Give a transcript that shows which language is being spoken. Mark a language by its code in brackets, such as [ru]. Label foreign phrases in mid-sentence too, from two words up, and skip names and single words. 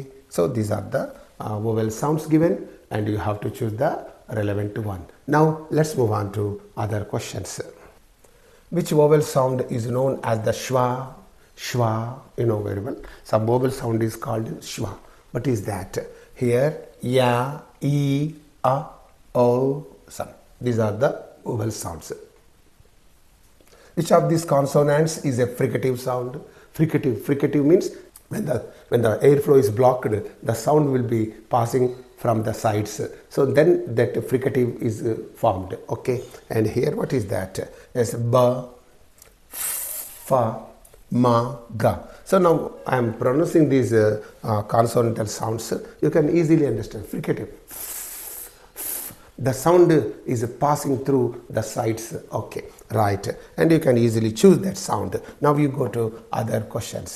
[en] So these are the vowel sounds given, and you have to choose the relevant one. Now let's move on to other questions. Which vowel sound is known as the schwa? Schwa, you know very well. Some vowel sound is called schwa. What is that? Here, ya, e, a, o, some. These are the vowel sounds. Which of these consonants is a fricative sound? Fricative means when the airflow is blocked, the sound will be passing from the sides. So then that fricative is formed. Okay. And here what is that? It's ba, fa, ma, ga. So now I am pronouncing these consonantal sounds. You can easily understand. Fricative. The sound is passing through the sides. Okay, right. And you can easily choose that sound. Now you go to other questions.